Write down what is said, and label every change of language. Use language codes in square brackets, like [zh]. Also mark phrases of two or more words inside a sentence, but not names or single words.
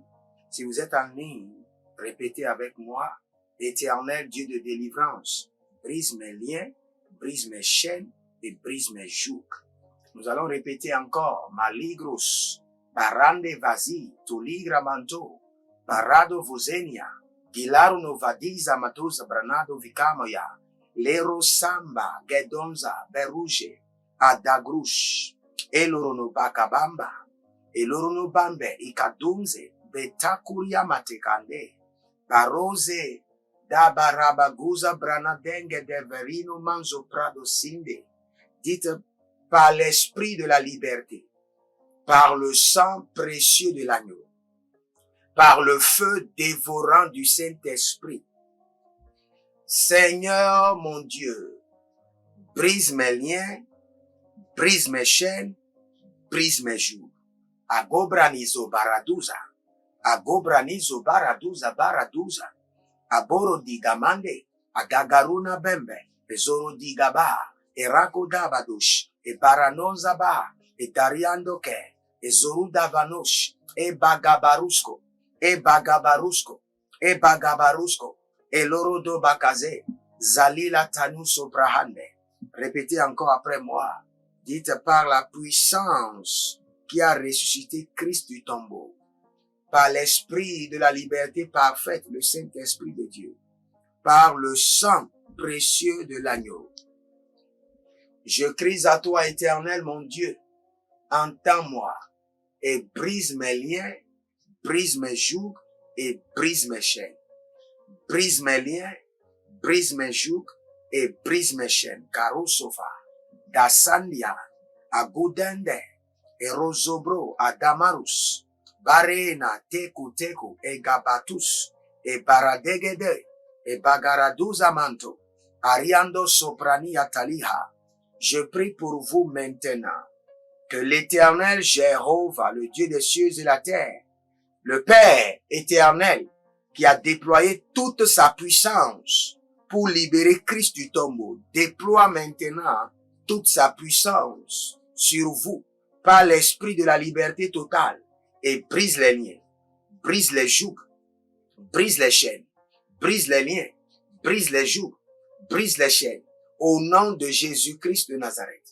[fr] Si vous êtes en ligne, répétez avec moi: Éternel Dieu de délivrance, brise mes liens, brise mes chaînes et brise mes jougs. Nous allons répéter encore: Maligros, Barande Vazi, Tuligra Manto, Barado Vozenia, Gilaro Novadiza Matosa Branado Vicamoya, Lero Samba, Gedonza, Beruge, Adagrush, Elorono Bakabamba, Elorono Bambe, Ikadumze, Betakuria Matekande, Barose, Dabarabaguza Branadenge de Verino Manzo Prado Sinde. Dites: par l'esprit de la liberté, par le sang précieux de l'agneau, par le feu dévorant du Saint-Esprit. Seigneur mon Dieu, brise mes liens, brise mes chaînes, brise mes jougs. Agobranizo baraduza, agobranizo baraduza baraduza, aboro digamande, agagaruna bembe, ezoro digaba, erako dabadush, e baranoza ba, e dariando ke, ezoro davanosh, e bagabarusco, e bagabarusco, e bagabarusco, e loro do bakaze, zalila tanu sobrahande. Répétez encore après moi. Dites: par la puissance qui a ressuscité Christ du tombeau, par l'esprit de la liberté parfaite, le Saint-Esprit de Dieu, par le sang précieux de l'agneau, Je crie à toi, Éternel, mon Dieu. Entends-moi et brise mes liens, brise mes jougs et brise mes chaînes. Brise mes liens, brise mes jougs et brise mes chaînes. Karusofa, Dasandia, Agudende, Erozobro, Adamarus, Barena, Teku Teku, et Gabatus, et Baradegede, et Bagaraduzamanto, Ariando Soprani Ataliha. Je prie pour vous maintenant que l'Éternel Jéhovah, le Dieu des cieux et la terre, le Père éternel, qui a déployé toute sa puissance pour libérer Christ du tombeau, déploie maintenant toute sa puissance sur vous par l'esprit de la liberté totale et brise les liens, brise les jougs, brise les chaînes, brise les liens, brise les jougs, brise les chaînes, au nom de Jésus-Christ de Nazareth.